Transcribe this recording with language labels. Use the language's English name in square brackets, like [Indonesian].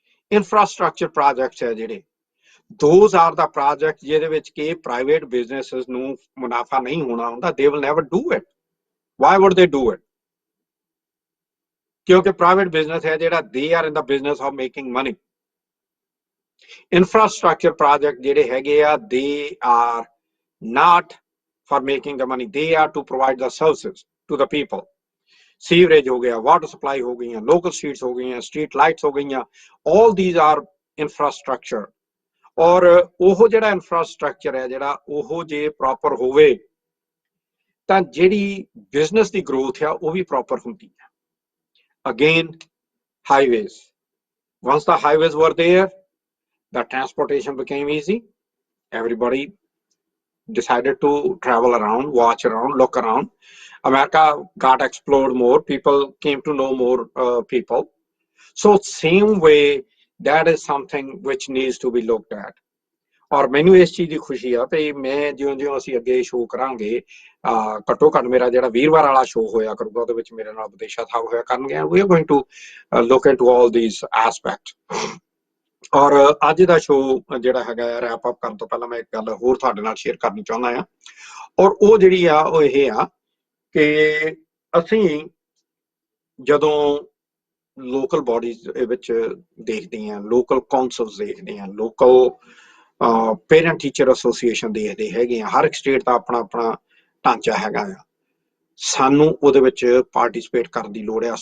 [English] Infrastructure projects [Punjabi] ਹੈ ਜਿਹੜੇ, [English] those are the projects [Punjabi] ਜਿਹਦੇ ਵਿੱਚ ਕਿ private businesses ਨੂੰ ਮੁਨਾਫਾ ਨਹੀਂ ਹੋਣਾ ਹੁੰਦਾ, [English] they will never do it. Why would they do it? [Punjabi] ਕਿਉਂਕਿ [English] private business [Punjabi] ਹੈ ਜਿਹੜਾ, [English] they are in the business of making money. Infrastructure project [Punjabi] ਜਿਹੜੇ ਹੈਗੇ ਆ, [English] they are not for making the money, they are to provide the services to the people. [Punjabi] Sewerage ਹੋ ਗਿਆ, water supply ਹੋ ਗਈਆਂ, local streets ਹੋ ਗਈਆਂ, street lights ਹੋ ਗਈਆਂ, [English] all these are infrastructure. [Punjabi] ਔਰ ਉਹ ਜਿਹੜਾ ਇਨਫਰਾਸਟਰਕਚਰ ਹੈ ਜਿਹੜਾ, ਉਹ ਜੇ ਪ੍ਰੋਪਰ ਹੋਵੇ ਤਾਂ ਜਿਹੜੀ ਬਿਜ਼ਨਸ ਦੀ ਗਰੋਥ ਆ ਉਹ ਵੀ ਪ੍ਰੋਪਰ ਹੁੰਦੀ ਹੈ। [English] Again, highways. Once the highways were there, the transportation became easy. Everybody decided to travel around, watch around, look around. America got explored more, people came to know more people. So same way, that is something which needs to be looked at. [Punjabi] ਔਰ ਮੈਨੂੰ ਇਸ ਚੀਜ਼ ਦੀ ਖੁਸ਼ੀ ਆ ਭਈ ਮੈਂ ਜਿਉਂ-ਜਿਉਂ ਅਸੀਂ ਅੱਗੇ ਸ਼ੋਅ ਕਰਾਂਗੇ, ਘੱਟੋ ਘੱਟ ਮੇਰਾ ਜਿਹੜਾ ਵੀਰਵਾਰ ਵਾਲਾ ਸ਼ੋਅ ਹੋਇਆ ਕਰੂਗਾ ਉਹਦੇ ਵਿੱਚ ਮੇਰੇ ਨਾਲ ਵਿਦੇਸ਼ਾ ਸਾਹਿਬ ਹੋਇਆ ਕਰਨਗੇ। [English] We are going to look into all these aspect. [Punjabi] ਔਰ ਅੱਜ ਦਾ ਸ਼ੋਅ ਜਿਹੜਾ ਹੈਗਾ ਰੈਪ ਅਪ ਕਰਨ ਤੋਂ ਪਹਿਲਾਂ ਮੈਂ ਇੱਕ ਗੱਲ ਹੋਰ ਤੁਹਾਡੇ ਨਾਲ ਸ਼ੇਅਰ ਕਰਨੀ ਚਾਹੁੰਦਾ ਆ, ਔਰ ਉਹ ਜਿਹੜੀ ਆ ਉਹ ਇਹ ਆ ਕਿ ਅਸੀਂ ਜਦੋਂ ਲੋਕਲ ਬਾਡੀਜ਼ ਵਿੱਚ ਦੇਖਦੇ ਹਾਂ, ਲੋਕਲ ਕਾਉਂਸਲਸ ਦੇਖਦੇ ਹਾਂ, ਲੋਕਲ ਪੇਰੈਂਟ ਟੀਚਰ ਐਸੋਸੀਏਸ਼ਨ ਦੇਖਦੇ ਹੈਗੇ ਆ, ਹਰ ਇੱਕ ਸਟੇਟ ਦਾ ਆਪਣਾ ਆਪਣਾ ਢਾਂਚਾ ਹੈਗਾ ਆ, ਸਾਨੂੰ ਉਹਦੇ ਵਿੱਚ ਪਾਰਟੀਸਪੇਟ ਕਰਨ ਦੀ ਲੋੜ ਆ।